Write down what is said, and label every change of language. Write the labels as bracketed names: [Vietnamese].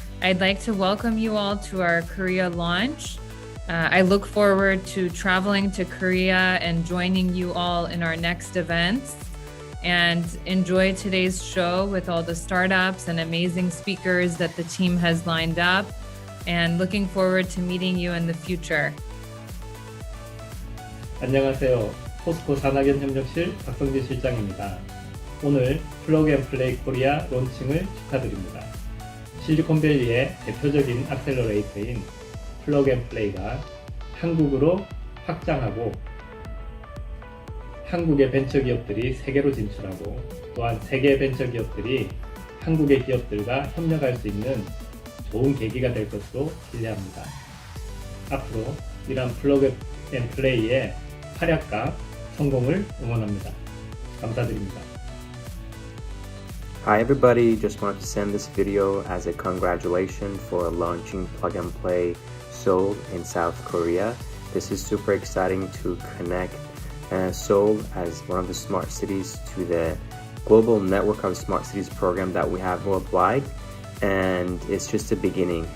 [English] I'd like to welcome you all to our Korea launch. I look forward to traveling to Korea and joining you all in our next events, and enjoy today's show with all the startups and amazing speakers that the team has lined up, and looking forward to meeting you in the future. [Korean] 안녕하세요. 포스코 산학연 협력실 박성진 실장입니다. 오늘 플러그 앤 플레이 코리아 론칭을 축하드립니다. 실리콘밸리의 대표적인 액셀러레이터인 플러그 앤 플레이가 한국으로 확장하고 한국의 벤처기업들이 세계로 진출하고 또한 세계 벤처기업들이 한국의 기업들과 협력할 수 있는 좋은 계기가 될 것으로 기대합니다. 앞으로 이러한 플러그 앤 플레이의 활약과 성공을 응원합니다. 감사드립니다. [English] Hi everybody, just wanted to send this video as a congratulation for launching Plug and Play Seoul in South Korea. This is super exciting to connect Seoul as one of the smart cities to the global network of smart cities program that we have worldwide, and it's just a beginning.